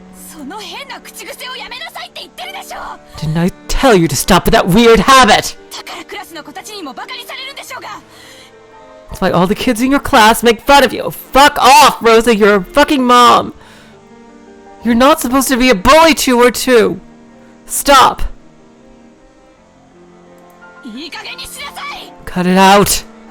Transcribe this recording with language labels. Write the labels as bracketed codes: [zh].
[ja] その変な口癖をやめなさいって言ってるでしょ。 [en] Didn't I tell you to stop with that weird habit? [ja] だからクラスの子たちにもバカにされるんでしょうが。 [en] That's why all the kids in your class make fun of you. Fuck off, Rosa. You're a fucking mom. You're not supposed to be a bully to her too. Stop. [ja] いい加減にしなさい。 [en] Cut it out.